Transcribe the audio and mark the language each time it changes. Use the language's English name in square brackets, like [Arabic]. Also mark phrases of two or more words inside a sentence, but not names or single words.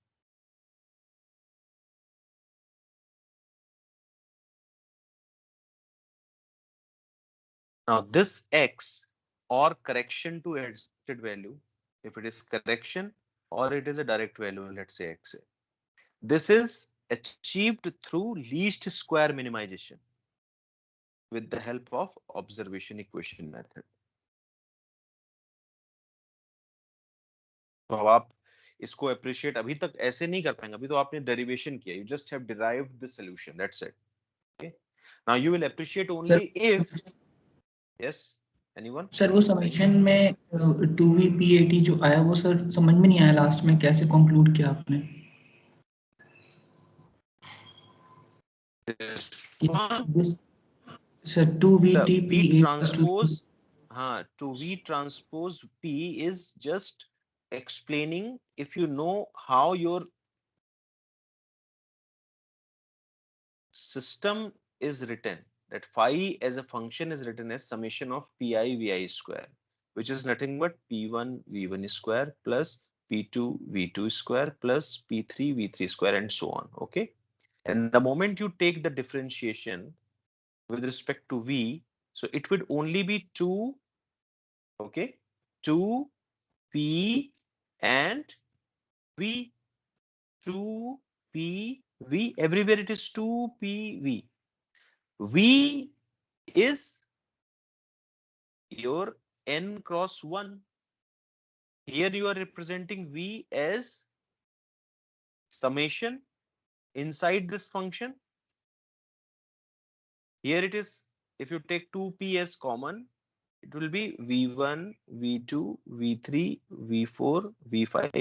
[English] Now this X or correction to adjusted value, if it is correction or it is a direct value, let's say XA. This is achieved through least square minimization with the help of observation equation method. [Hindi] तो अब आप इसको अप्रिशिएट अभी तक ऐसे नहीं कर पाएंगे, अभी तो आपने डेरिवेशन किया, [English] you just have derived the solution, that's it. Okay, now you will appreciate सर only if, yes, anyone? [Hindi] सर वो समेशन में 2v/p/AT जो आया वो सर समझ में नहीं आया लास्ट में कैसे कंक्लूड किया आपने [English] This [Hindi] इस [English] one, this sir the 2v/T/P V equals to transpose, to V transpose P is just explaining if you know how your system is written, that phi as a function is written as summation of pi vi square, which is nothing but p1 v1 square plus p2 v2 square plus p3 v3 square and so on. Okay, and the moment you take the differentiation with respect to v, so it would only be 2, okay, 2 p and v, 2 p v, everywhere it is 2 p v. V is your n cross 1. Here you are representing V as summation inside this function. Here it is, if you take 2p as common, it will be V1, V2, V3, V4, V5.